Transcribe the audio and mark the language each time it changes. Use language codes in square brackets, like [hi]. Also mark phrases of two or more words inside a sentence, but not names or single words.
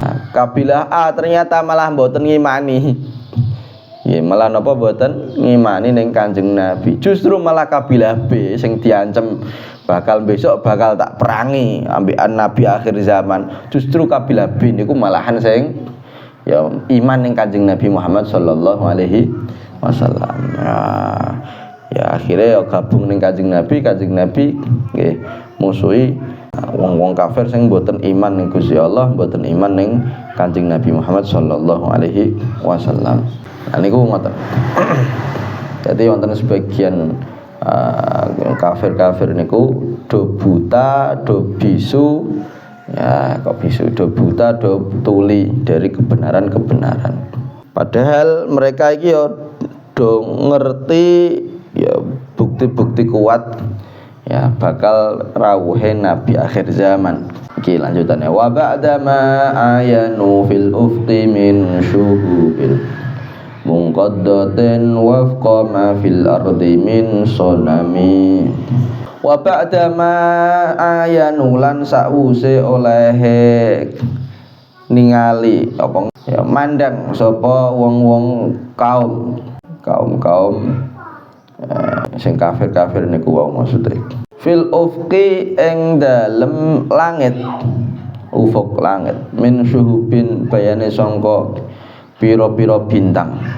[jv] Kabilah A ternyata malah mboten ngimani. Ya malah napa mboten ngimani ning Kanjeng Nabi. Justru malah kabilah B sing diancem bakal besok bakal tak perangi ambekan Nabi akhir zaman. Justru kabilah B niku malahan sing ya iman ning Kanjeng Nabi Muhammad [ar] صلى الله عليه وسلم. [jv] Ya akhirnya ya gabung ning Kanjeng Nabi nggih musuhi wong-wong kafir sing mboten iman ning Gusti Allah, mboten iman ning Kanjeng Nabi Muhammad [ar] صلى الله عليه وسلم. [jv] Nah niku ngoten. Jadi wonten sebagian kafir-kafir niku do buta, do bisu. Ya, kok bisu, do buta, do tuli dari kebenaran-kebenaran. Padahal mereka iki ya do ngerti ya bukti-bukti kuat ya bakal rawuhe Nabi akhir zaman. Iki lanjutannya [ar] وبعد ما عاينوا في الأفق من شهب منقضة وفق ما في الأرض من صنم. وبعد ما عاينوا [jv] lan sause olehe ningali apa ya mandang sapa wong-wong kaum sing kafir-kafir niku wae maksude. [ar] في الأفق [jv] ing dalem langit, ufuk langit, [ar] من شهب [jv] bayane sangka pira-pira bintang.